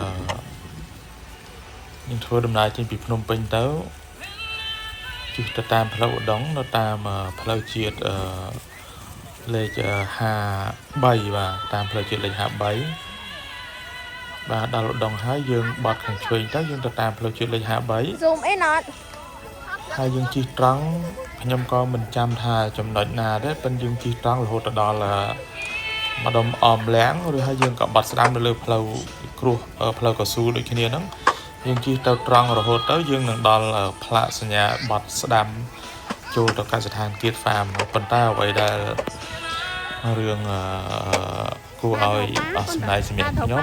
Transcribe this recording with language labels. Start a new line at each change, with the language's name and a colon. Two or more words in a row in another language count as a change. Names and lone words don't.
Khmer: យើងធ្វើដំណើរចេញពីភ្នំពេញទៅជិះទៅតាមផ្លូវឧដុង្គនៅតាមផ្លូវជាតិលេខ53បាទតាមផ្លូវជាតិលេខ53បាទដល់ឧដុង្គហើយយើងបត់ខាងឆ្វេងទៅយើងទៅតាមផ្លូវជាតិលេខ53
English: Zoom in on
Khmer: ហើយយើងជិះត្រង់ខ្ញុំក៏មិនចាំថាចំណុចណាទេប៉ុន្តែយើងជិះត្រង់រហូតដល់ម្ដុំអមលាំងឬហើយយើងក៏បាត់ស្ដាំនៅលើផ្លូវគ្រោះផ្លូវកស៊ូដូចគ្នាហ្នឹងយើងជិះទៅត្រង់រហូតទៅយើងនឹងដល់ផ្លាកសញ្ញាបាត់ស្ដាំចូលទៅកសិដ្ឋានគៀតហ្វាមប៉ុន្តែអ្វីដែលរឿងគួរឲ្យអស់សំណើចសម្រាប់